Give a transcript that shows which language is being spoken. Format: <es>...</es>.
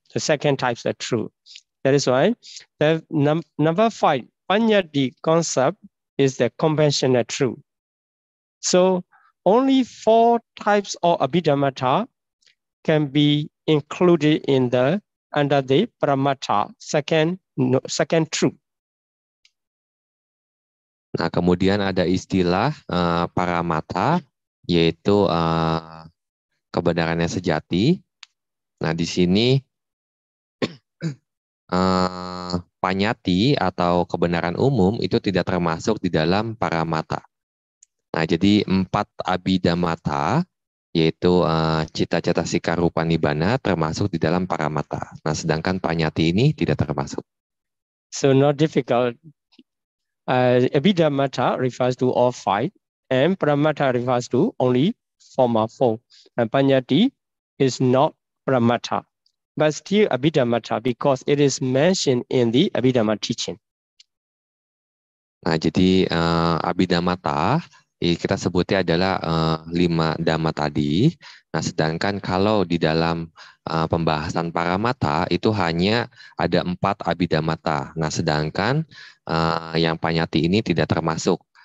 <en>The second type is the truth. That is why the number 5, Panyati concept, is the conventional truth. So only 4 types of Abhidhammata can be included in under the Paramatta, second truth.</en> <id>Nah, kemudian ada istilah Paramatta, yaitu kebenarannya sejati. Nah, di sini panyati atau kebenaran umum itu tidak termasuk di dalam Paramatta. Nah, jadi 4 Abhidhammata, yaitu cita, cetasika, rupa, nibbana, termasuk di dalam Paramatta. Nah, sedangkan panyati ini tidak termasuk.</id> <en>So not difficult. Abhidhammata refers to all 5, and Paramatta refers to only former 4. And Panyati is not Paramatta, but still Abhidhammata because it is mentioned in the Abhidhamma teaching.</en> <id>Nah, jadi Abhidhammata kita sebutnya adalah 5 dhamma tadi. Nah, sedangkan kalau di dalam pembahasan paramata itu hanya ada 4 abhidhammata. Nah, sedangkan yang panyati ini tidak termasuk.</id>